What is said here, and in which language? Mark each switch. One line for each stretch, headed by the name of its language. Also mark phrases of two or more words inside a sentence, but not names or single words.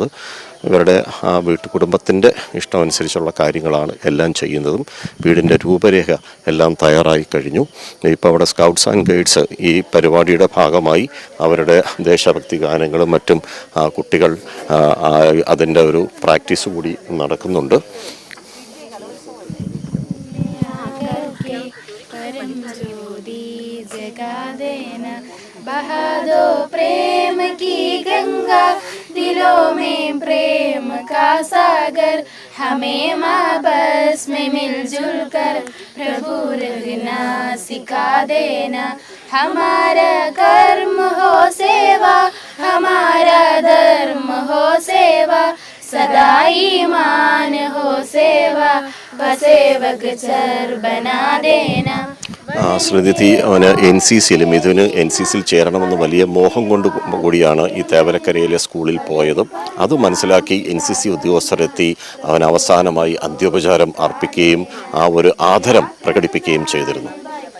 Malayalam: ഇവരുടെ കുടുംബത്തിൻ്റെ ഇഷ്ടമനുസരിച്ചുള്ള കാര്യങ്ങളാണ് എല്ലാം ചെയ്യുന്നതും. വീടിൻ്റെ രൂപരേഖ എല്ലാം തയ്യാറായി കഴിഞ്ഞു. ഇപ്പോൾ അവിടെ
English: scouts and guides
Malayalam: ഈ പരിപാടിയുടെ ഭാഗമായി അവരുടെ ദേശഭക്തി ഗാനങ്ങളും മറ്റും കുട്ടികൾ അതിൻ്റെ ഒരു പ്രാക്ടീസ് കൂടി നടക്കുന്നുണ്ട്.
Hindi: बहा दो प्रेम की गंगा, दिलों में प्रेम का सागर, हमें आपस में मिलजुल कर प्रभु रहना सिखा देना. हमारा कर्म हो सेवा, हमारा धर्म हो सेवा, सदा ईमान हो सेवा, बसेवक चर बना देना.
Malayalam: ശ്രീനിധി, അവന് മിഥുന് NCCയിൽ ചേരണമെന്ന് വലിയ മോഹം കൊണ്ട് കൂടിയാണ് ഈ തേവലക്കരയിലെ സ്കൂളിൽ പോയതും. അത് മനസ്സിലാക്കി NCC ഉദ്യോഗസ്ഥരെത്തി അവൻ അവസാനമായി അന്ത്യോപചാരം അർപ്പിക്കുകയും ആ ഒരു ആദരം പ്രകടിപ്പിക്കുകയും ചെയ്തിരുന്നു.